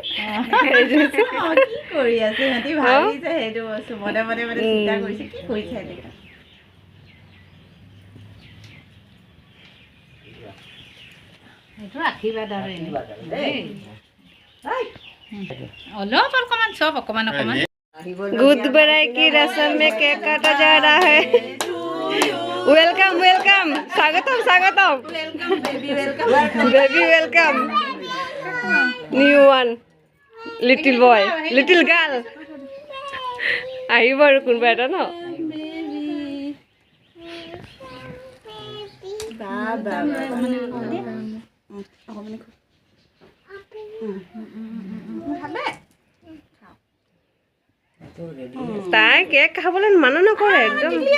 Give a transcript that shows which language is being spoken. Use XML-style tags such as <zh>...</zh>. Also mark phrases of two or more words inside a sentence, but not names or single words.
<as>কি কৰি আছে সিহঁতি ভাবিছে সেইটো বস্তু মনে মনে মানে চিন্তা কৰিছে কি কৰিছে এনেকা। সেইটো আশীৰ্বাদ আৰু অলপ অকণমান চব অকণমান অকণমান।</as> <hi>गुड बराई की रस्म में केक काटा जा रहा है।</hi> <en>welcome welcome,</en> <hi>स्वागतम स्वागतम,</hi> <en>baby welcome, new one, little boy little girl.</en> <as>আহিব আৰু কোনোবা এটা ন। তাই কেক খাবলৈ মানা নকৰে একদম।</as>